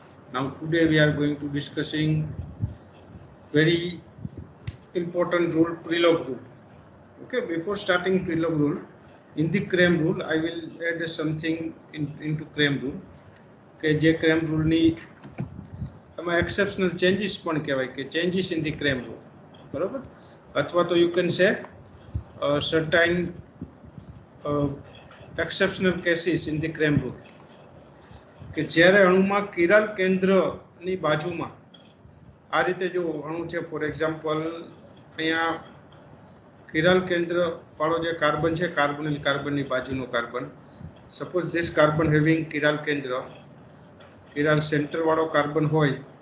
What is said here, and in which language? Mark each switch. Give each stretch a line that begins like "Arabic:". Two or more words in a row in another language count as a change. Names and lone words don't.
English: Now today we are going to discussing very important rule, Prelog rule. Okay, before starting Prelog rule, in the Cram rule I will add something into Cram rule.
Gujarati: કે જે Cram rule ની એમાં
English: exceptional changes
Gujarati: પણ કહેવાય કે
English: changes in the Cram rule,
Gujarati: બરોબર? અથવા તો
English: you can say certain exceptional cases in the Cram rule
Gujarati: કે જ્યારે અણુમાં કિરાલ કેન્દ્રની બાજુમાં આ રીતે જો અણુ છે,
English: for example
Gujarati: અહીંયા કિરાલ કેન્દ્ર વાળો જે કાર્બન છે, કાર્બોનિલ કાર્બનની બાજુનો કાર્બન,
English: suppose this carbon having
Gujarati: કિરાલ કેન્દ્ર,
English: chiral center
Gujarati: વાળો કાર્બન હોય,